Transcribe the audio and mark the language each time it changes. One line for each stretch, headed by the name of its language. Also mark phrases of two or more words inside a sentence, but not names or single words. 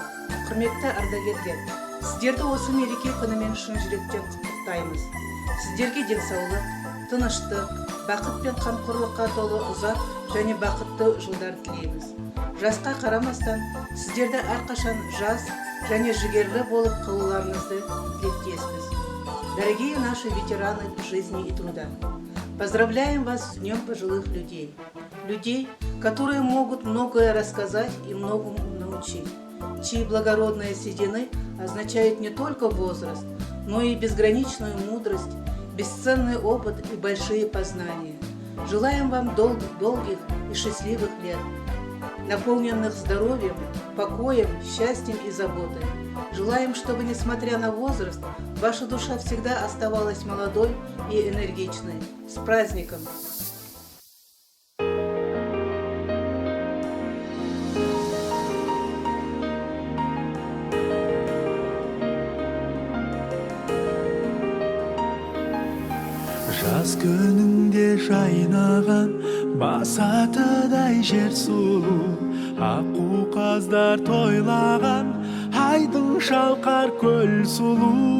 Kazakh: Құрметті ардагерлер, сіздерді осы мереке күнімен шын жүректен құттықтаймыз. Сіздерге денсаулық, тыныштық, бақыт пен қамқорлыққа толы ұзақ және бақытты жылдар тілейміз. Жасқа қарамастан, сіздерді әрқашан жас және жігерлі болып қалуларыңызды тілектеспіз.
Russian: Дорогие наши ветераны жизни и труда, поздравляем вас с Днем пожилых людей. Людей, которые могут многое рассказать и многому научить, чьи благородные седины означают не только возраст, но и безграничную мудрость, бесценный опыт и большие познания. Желаем вам долгих и счастливых лет, наполненных здоровьем, покоем, счастьем и заботой. Желаем, чтобы, несмотря на возраст, ваша душа всегда оставалась молодой и энергичной. С праздником!
Kazakh: Жаз күніңде жайнаған басатыдай жер сұлу, аққу қаздар тойлаған айдың шалқар көл сұлу.